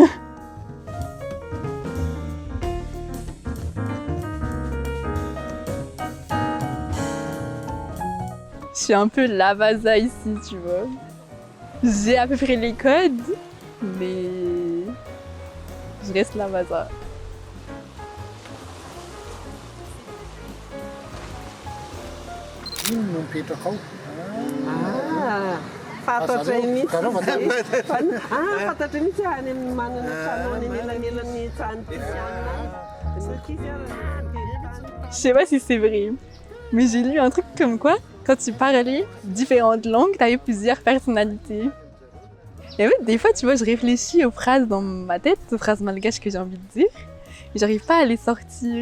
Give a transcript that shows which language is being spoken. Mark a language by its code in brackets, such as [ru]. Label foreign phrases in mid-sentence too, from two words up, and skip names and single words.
[fr] Je suis un peu lavasa ici, tu vois. J'ai à peu près les codes, mais je reste lavasa. [mg] Fantatra mihitsy. Fantatra mihitsy any amin'ny manana trano any anelanelan'ny [fr] Je sais pas si c'est vrai, mais j'ai lu un truc comme quoi, quand tu parlais différentes langues, tu avais plusieurs personnalités. Et en fait, des fois, tu vois, je réfléchis aux phrases dans ma tête, aux phrases malgaches que j'ai envie de dire, et j'arrive pas à les sortir.